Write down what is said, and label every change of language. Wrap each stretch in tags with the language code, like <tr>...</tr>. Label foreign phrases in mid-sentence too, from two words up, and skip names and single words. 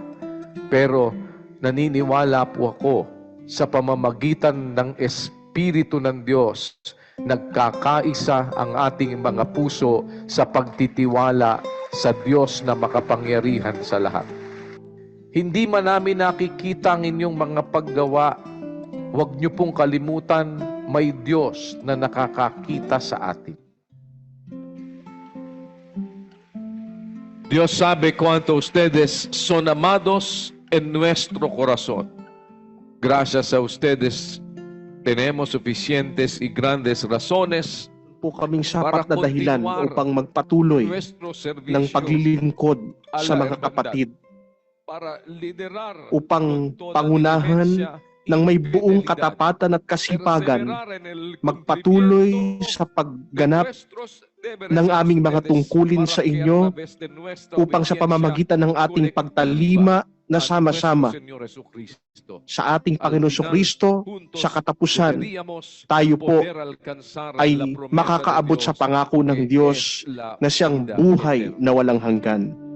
<tl>Pero naniniwala po ako sa pamamagitan ng Espiritu ng Diyos, nagkakaisa ang ating mga puso sa pagtitiwala sa Diyos na makapangyarihan sa lahat. Hindi man namin nakikita ang inyong mga paggawa, huwag niyo pong kalimutan, may Diyos na nakakakita sa atin.</tl> <es>Dios sabe cuánto ustedes son amados en nuestro corazón. Gracias a ustedes, tenemos suficientes y grandes razones</es> <tl>po kaming sapat na dahilan upang magpatuloy ng paglilingkod sa mga kapatid, upang pangunahan ng may buong katapatan at kasipagan, magpatuloy sa pagganap ng aming mga tungkulin sa inyo upang sa pamamagitan ng ating pagtalima na sama-sama sa ating Panginoon Jesucristo sa katapusan, tayo po ay makakaabot sa pangako ng Diyos na siyang buhay na walang hanggan.</tl>